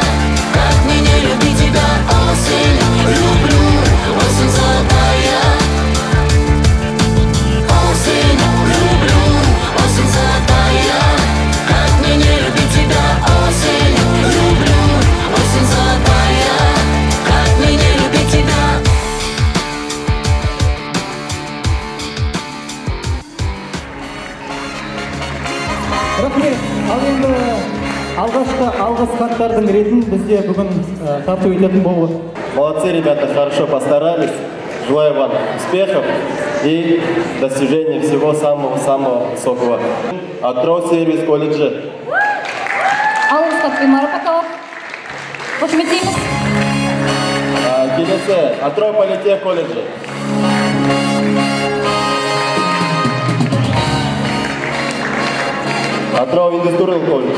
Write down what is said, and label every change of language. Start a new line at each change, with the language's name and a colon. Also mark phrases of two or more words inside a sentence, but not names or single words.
Russian: Как мне не любить тебя, осень, люблю, осень золотая. Осень, люблю, осень золотая. Как мне не любить тебя, осень, люблю, осень золотая. Как мне не любить тебя.
Kazakh: Рахмет. Ал енді алғашқы алғыс хаттардың ретін бізде бүгін тарту ететін болды.
Russian: Молодцы, ребята, хорошо постарались. Желаю вам успехов и достижения всего самого-самого высокого.
Kazakh: Атырау сервис колледжі. Алғыс марапатталып, қошеметтейміз. Келесі, Атырау политех колледжі. Атырау индустриал колледж.